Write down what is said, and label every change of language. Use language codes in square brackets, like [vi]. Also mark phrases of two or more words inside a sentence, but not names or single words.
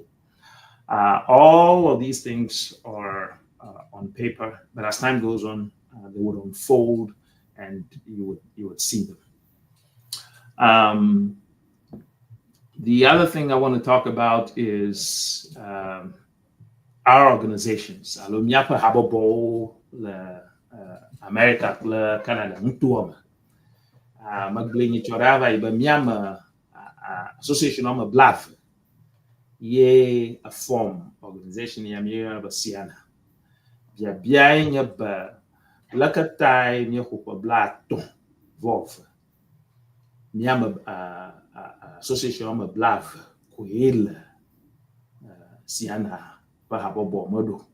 [en] All of these things are on paper, but as time goes on, they would unfold, and you would see them. The other thing I want to talk about is our organizations. [ee] Alo miaƒe habɔbɔwo le America kple Canada ŋutua me. Megblẽ nyitsɔ ɖe ava yi be miame association ɔme blaeve ye a form organization ya míeyɔna be Ceana. Biabiae nye be leketae míexɔ ƒe blaatɔ̃ vɔ eve. Miame association ɔme blaeve koe le Ceana ƒe habɔbɔ me ɖo.